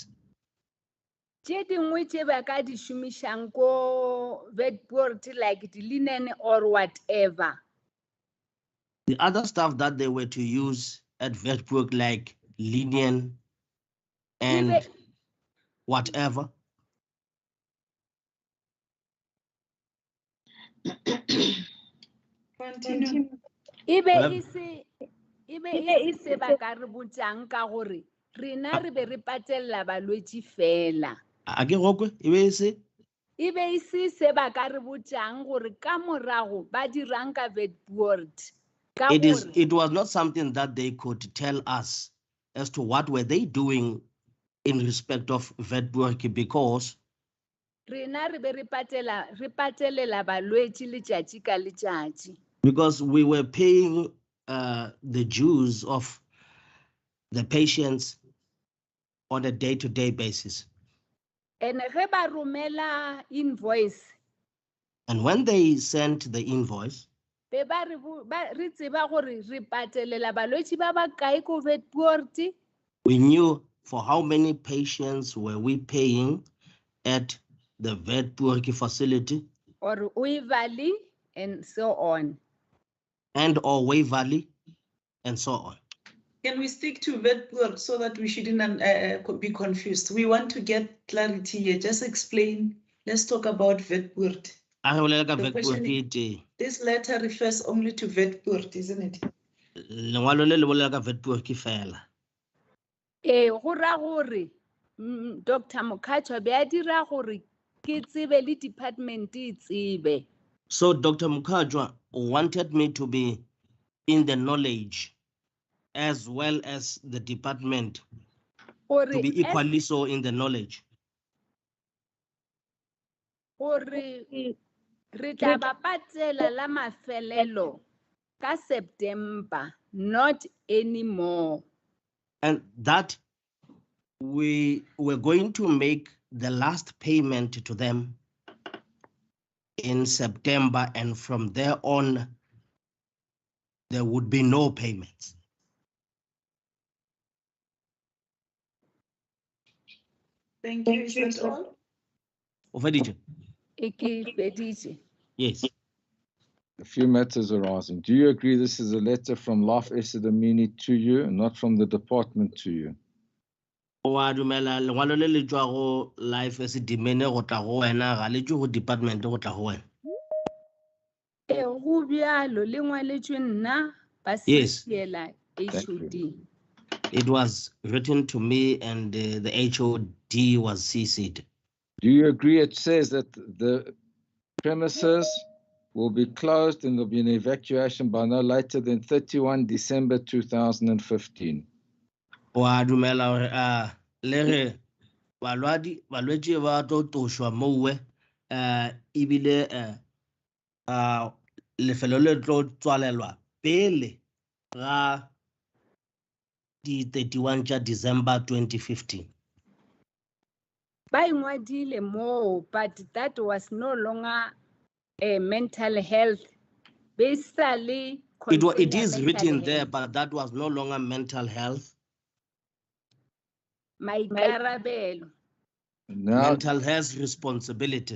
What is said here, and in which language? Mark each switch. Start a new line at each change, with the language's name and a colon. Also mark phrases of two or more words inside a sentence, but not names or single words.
Northern Sotho: tše dingwe tše ba ka di šomišang ko Witboord
English: like the linen or whatever. the other stuff that they were to use at Witboord, like linen and whatever, Continue.
Northern Sotho: E be e se se ba ka re botsang ka gore rena re be re patelela balwetši fela. a ke gokwe e be e se E be e se ba ka re botsang gore ka morago ba dirang ka Witboord.
English: it was not something that they could tell us as to what were they doing in respect of Witboord, because
Northern Sotho: Rena re be re patelela balwetši letšatši ka letšatši.
English: because we were paying the dues of the patients on a day-to-day basis.
Northern Sotho: And ge ba romela invoice,
English: And when they sent the invoice,
Northern Sotho: be ba re tseba gore re patelela balwetši ba ba kae ko Witboord.
English: we knew for how many patients were we paying at the Witboord facility Or Waverley and so on. and or Waverley and so on. Can we stick to Witboord so that we shouldn't be confused? We want to get clarity here. Just explain. Let's talk about Witboord. The question is, this letter refers only to Witboord, isn't it?
Northern Sotho: Lengwalo le le bolela ka Witboord ke fela. Go ra gore Dr. Mokhatshwa be a dira gore ke tsebe le department e tsebe.
English: So Dr. Mukajwa wanted me to be in the knowledge as well as the department to be equally so in the knowledge.
Northern Sotho: Gore re tla ba patela la mafelelo ka September,
English: not anymore. And that we were going to make the last payment to them in September, and from there on, there would be no payments. Thank you. Is that all? Yes. A few matters arising. Do you agree this is a letter from Life Esidimeni to you and not from the department to you?
Northern Sotho: Wa dumela lengwalo le le tswa go Life Esidimeni go tla go wena ga le tswe go department go tla go wena. Go bjalo le ngwaletšwe nna ba
English: Yes.
Northern Sotho: siela HOD.
English: It was written to me and the HOD was CC'd. Do you agree it says that the premises will be closed and there'll be an evacuation by no later than 31 December 2015?
Northern Sotho: Wa dumela gore le re balwetši ba tlo tošwa mowe ebile lefelo le tlo tswalelwa pele ga di 31 tša December 2015. Ba ingwadile mo,
English: but that was no longer a mental health. Basically, It is written there, but that was no longer mental health.
Northern Sotho: Maikarabelo.
English: Now, mental health responsibility.